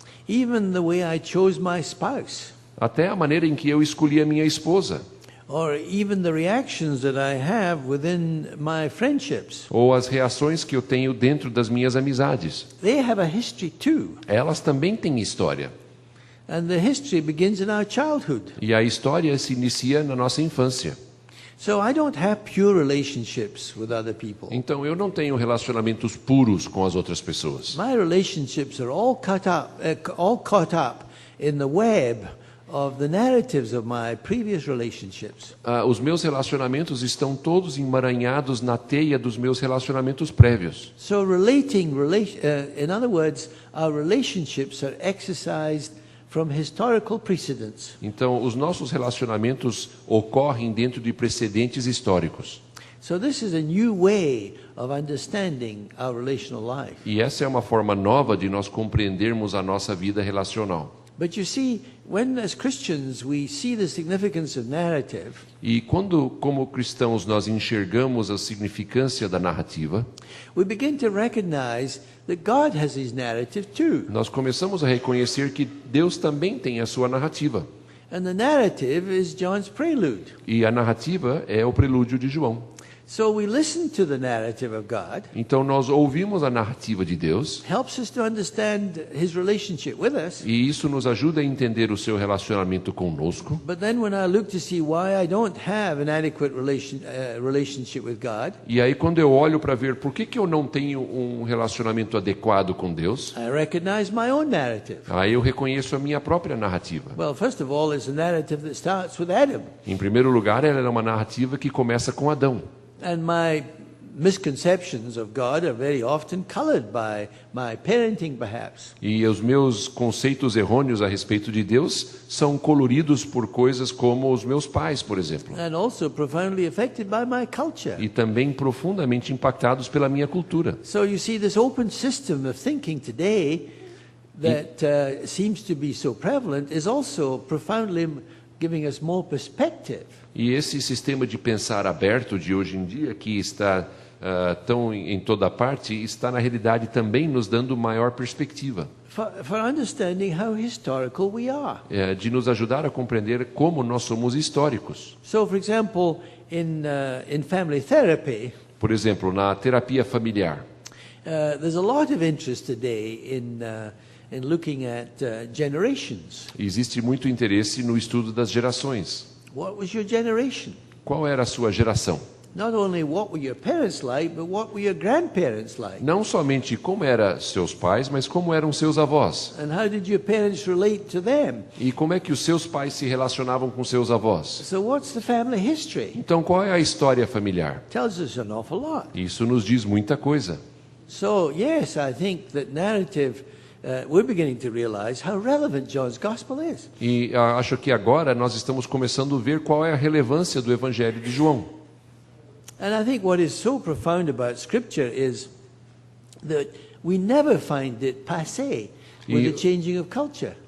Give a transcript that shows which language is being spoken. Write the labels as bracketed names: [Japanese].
[English] Even the way I chose my spouse, [Portuguese] Até a maneira em que eu escolhi a minha esposa, [English] or even the reactions that I have within my friendships, [Portuguese] ou as reações que eu tenho dentro das minhas amizades. [English] they have a history too. [Portuguese] Elas também têm história. [English] And the history begins in our childhood. [Portuguese] E a história se inicia na nossa infância. [English] So I don't have pure relationships with other people. [Portuguese] Então eu não tenho relacionamentos puros com as outras pessoas. [English] My relationships are all caught up in the web of the narratives of my previous relationships. [Portuguese] Os meus relacionamentos estão todos emaranhados na teia dos meus relacionamentos prévios. [English] So in other words, our relationships are exercised from historical precedents. [Portuguese] Então os nossos relacionamentos ocorrem dentro de precedentes históricos. [English] So this is a new way of understanding our relational life. [Portuguese] E essa é uma forma nova de nós compreendermos a nossa vida relacional. [English] But you see, when as Christians we see the significance of narrative, [Portuguese] E quando, como cristãos, nós enxergamos a significância da narrativa, [English] we begin to recognize that God has his narrative too. [Portuguese] nós começamos a reconhecer que Deus também tem a sua narrativa. [English] And the narrative is John's prelude. [Portuguese] E a narrativa é o prelúdio de João. [English] So we listen to the narrative of God. [Portuguese] Então nós ouvimos a narrativa de Deus, [English] Helps us to understand His relationship with us. [Portuguese] e isso nos ajuda a entender o seu relacionamento conosco. [English] But then when I look to see why I don't have an adequate relationship with God, [Portuguese] E aí quando eu olho para ver por que eu não tenho um relacionamento adequado com Deus, [English] I recognize my own narrative. [Portuguese] aí eu reconheço a minha própria narrativa. [English] Well, first of all, it's a narrative that starts with Adam. [Portuguese] Em primeiro lugar, ela é uma narrativa que começa com Adão. [English] And my misconceptions of God are very often colored by my parenting, perhaps. [Portuguese] E os meus conceitos errôneos a respeito de Deus são coloridos por coisas como os meus pais, por exemplo. [English] And also profoundly affected by my culture. [Portuguese] E também profundamente impactados pela minha cultura. [English] So you see, this open system of thinking today that seems to be so prevalent is also profoundly giving us more perspective. [Portuguese] E esse sistema de pensar aberto de hoje em dia, que está tão em toda parte, está na realidade também nos dando maior perspectiva. [English] For understanding how historical we are. [Portuguese] De nos ajudar a compreender como nós somos históricos. [English] So, for example, in family therapy, [Portuguese] Por exemplo, na terapia familiar, [English] there's a lot of interest today in looking at generations. [Portuguese] existe muito interesse no estudo das gerações. [English] What was your generation? [Portuguese] Qual era a sua geração? [English] Not only what were your parents like, but what were your grandparents like? [Portuguese] Não somente como eram seus pais, mas como eram seus avós. [English] And how did your parents relate to them? [Portuguese] E como é que os seus pais se relacionavam com seus avós? [English] So what's the family history? [Portuguese] Então, qual é a história familiar? [English] Tells us an awful lot. [Portuguese] Isso nos diz muita coisa. [English] So, yes, I think that narrative, we're beginning to realize how relevant John's Gospel is. [Portuguese] E acho que agora nós estamos começando a ver qual é a relevância do Evangelho de João. [English] And I think what is so profound about Scripture is that we never find it passé with the changing of culture.